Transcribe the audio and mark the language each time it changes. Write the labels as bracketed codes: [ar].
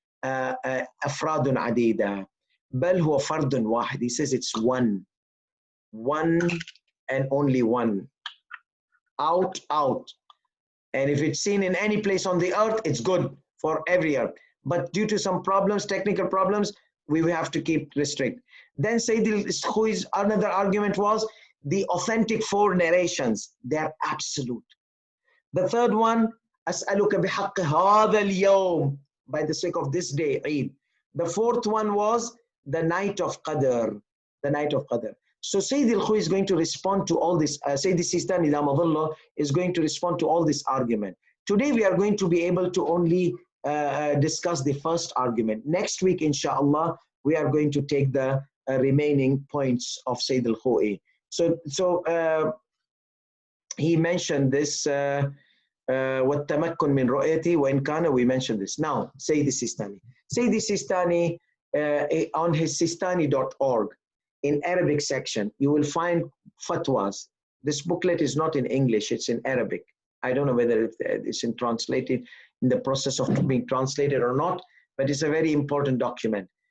[ar] أفراد عديدة بل هو فرد واحد. [en] He says it's one and only one, out. And if it's seen in any place on the earth, it's good for every earth. But due to some problems, technical problems, we will have to keep restrict. Then Sayyid Alkhoei's another argument was the authentic four narrations, they are absolute. The third one, [ar] أسألك بحق هذا اليوم, [en] by the sake of this day, Eid. The fourth one was the night of Qadr, the night of Qadr. So Sayyid Alkhoei is going to respond to all this. Sayyid Sistani DZ is going to respond to all this argument. Today we are going to be able to only discuss the first argument. Next week, inshallah, we are going to take the remaining points of Sayyid Alkhoei. So he mentioned this. [ar] وَالتَّمَكُّنْ مِنْ رُؤْيَتِي وَإِنْ كَانَ, [en] we mentioned this. Now, Sayyid Sistani. Sayyid Sistani, on his Sistani.org, in Arabic section, you will find fatwas. This booklet is not in English, it's in Arabic. I don't know whether it's translated, in the process of being translated or not, but it's a very important document.